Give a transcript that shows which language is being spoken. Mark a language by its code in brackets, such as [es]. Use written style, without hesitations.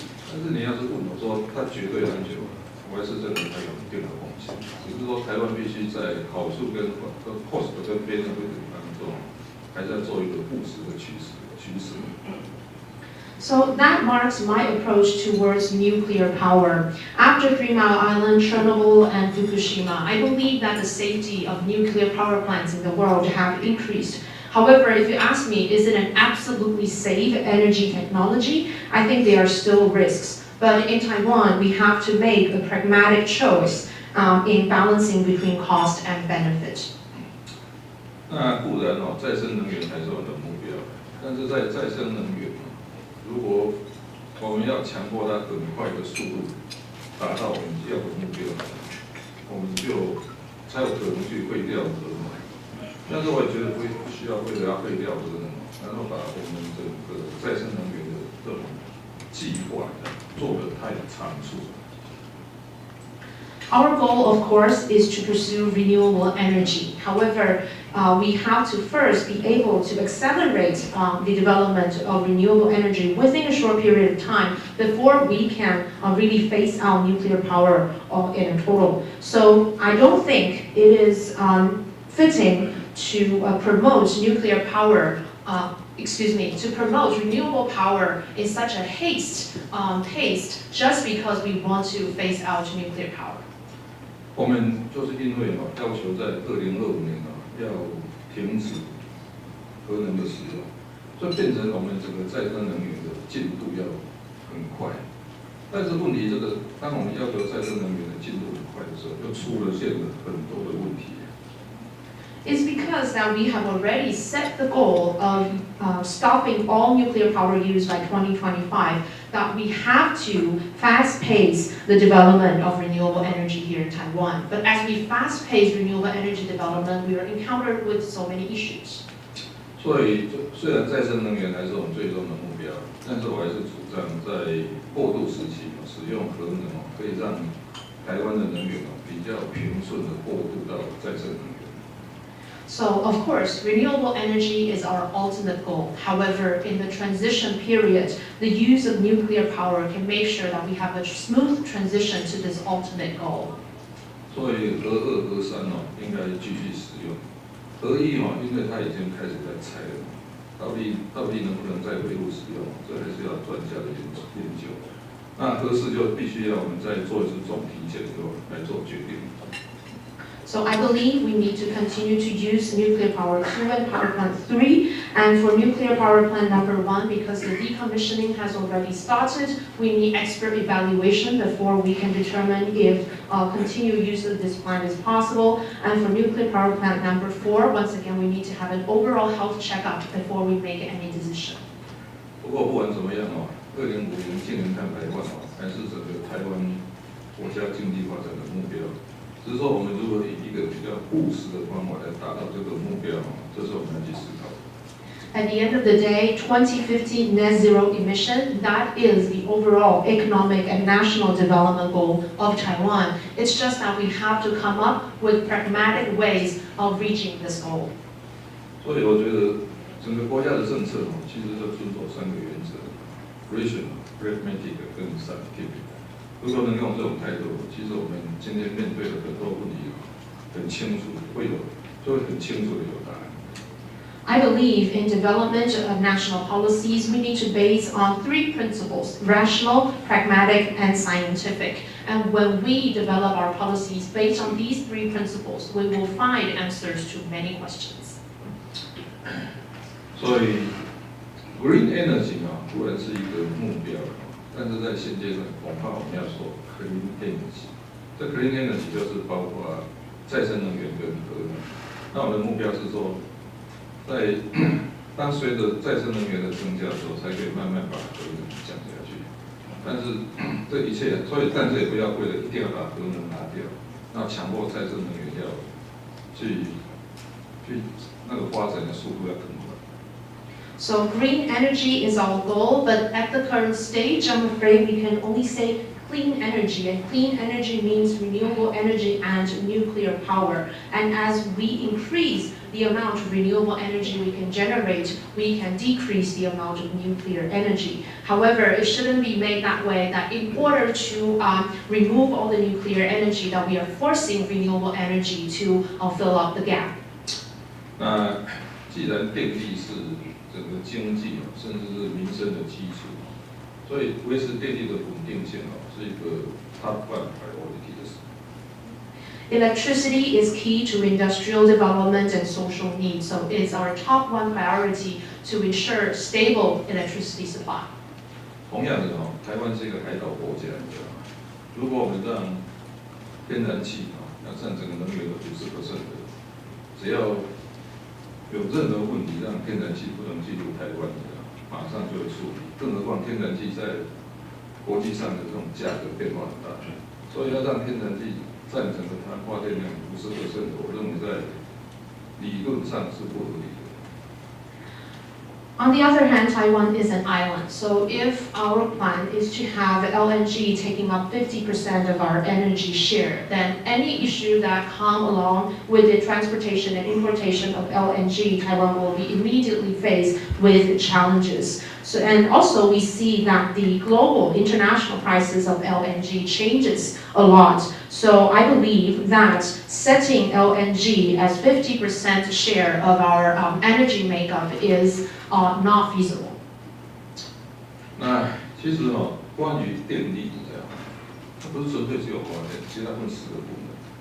[zh] 但是你要是问我说它绝对安全，我还是认为它有一定的风险。只是说台湾必须在好处跟 [en] cost [zh] 跟 [en] benefit [zh] 当中，还是要做一个务实的取舍。 [en] So that marks my approach towards nuclear power. After 3 Mile Island, Chernobyl, and Fukushima, I believe that the safety of nuclear power plants in the world have increased. However, if you ask me, is it an absolutely safe energy technology? I think there are still risks. But in Taiwan, we have to make a pragmatic choice in balancing between cost and benefit. [zh] 那固然再生能源还是我们的目标，但是在再生能源，如果我们要强迫它很快的速度达到我们要的目标，我们就才有可能去废掉核能。但是我也觉得不需要为了要废掉核能，然后把我们整个再生能源的这种计划做得太仓促。 [en] Our goal, of course, is to pursue renewable energy. However, we have to first be able to accelerate the development of renewable energy within a short period of time before we can really phase out nuclear power in a total. So I don't think it is fitting to promote nuclear power, to promote renewable power in such a pace just because we want to phase out nuclear power. [zh] 我们就是因为要求在2025年要停止核能的使用，所以变成我们整个再生能源的进度要很快。但是问题当我们要求再生能源的进度很快的时候，就出现了很多的问题。 [en] It's because that we have already set the goal of stopping all nuclear power use by 2025, that we have to fast pace the development of renewable energy here in Taiwan. But as we fast pace renewable energy development, we are encountered with so many issues. [zh] 所以，虽然再生能源还是我们最终的目标，但是我还是主张在过渡时期使用核能可以让台湾的能源比较平顺的过渡到再生能源。 [en] So, of course, renewable energy is our ultimate goal. However, in the transition period, the use of nuclear power can make sure that we have a smooth transition to this ultimate goal. [zh] 所以核2、核3应该继续使用。核1因为它已经开始在拆了，到底能不能再回路使用，这还是要专家的研究。那核4就必须要我们再做一次总体检以后来做决定。 [en] So I believe we need to continue to use nuclear power 2 and power plant 3, and for nuclear power plant number 1, because the decommissioning has already started, we need expert evaluation before we can determine if continued use of this plant is possible. And for nuclear power plant number 4, once again, we need to have an overall health checkup before we make any decision. [zh] 不过不管怎么样2050净零碳排放还是整个台湾国家经济发展的目标。只是说，我们如果以一个比较务实的方法来达到这个目标，这是我们要去思考的。 [en] At the end of the day, 2050 net zero emission, that is the overall economic and national development goal of Taiwan. It's just that we have to come up with pragmatic ways of reaching this goal. [zh] 所以我觉得整个国家的政策其实就遵守3个原则 ： [en] rational、 pragmatic [zh] 跟 [en] scientific。 [zh] 如果能用这种态度，其实我们今天面对的很多问题很清楚，就会很清楚的有答案。 [en] I believe in development of national policies, we need to base on 3 principles: rational, pragmatic, and scientific. And when we develop our policies based on these 3 principles, we will find answers to many questions. [zh] 所以 ， [en] green energy [zh] 固然是一个目标。但是在现阶段，恐怕我们要说 [en] clean energy， [zh] 这 [en] clean energy [zh] 就是包括再生能源跟核能。那我们的目标是说，当随着再生能源的增加的时候，才可以慢慢把核能降下去。但是这一切，但是也不要为了一定要把核能拿掉，那强迫再生能源要去那个发展的速度要更快。 [en] So green energy is our goal, but at the current stage, I'm afraid we can only say clean energy. And clean energy means renewable energy and nuclear power. And as we increase the amount of renewable energy we can generate, we can decrease the amount of nuclear energy. However, it shouldn't be made that way, that in order to remove all the nuclear energy, that we are forcing renewable energy to fill up the gap. [zh] 那既然电力是整个经济甚至是民生的基础，所以维持电力的稳定性是一个 [en] top 1 priority [zh] 的事。 [en] Electricity is key to industrial development and social needs, so it's our top 1 priority to ensure stable electricity supply. [zh] 同样的台湾是一个海岛国家，如果我们让天然气要占整个能源的50%的，只要有任何问题让天然气不能进入台湾的，马上就会处理。更何况天然气在国际上的这种价格变化很大，所以要让天然气占整个它发电量50%，我认为在理论上是不合理的。 [en] On the other hand, Taiwan is an island, so if our plan is to have LNG taking up 50% of our energy share, then any issue that come along with the transportation and importation of LNG, Taiwan will be immediately faced with challenges. So, and also we see that the global international prices of LNG changes a lot. So I believe that setting LNG as 50% share of our energy makeup is not feasible. [zh] 那其实关于电力这样，它不是纯粹只有发电，其实它分10个部门。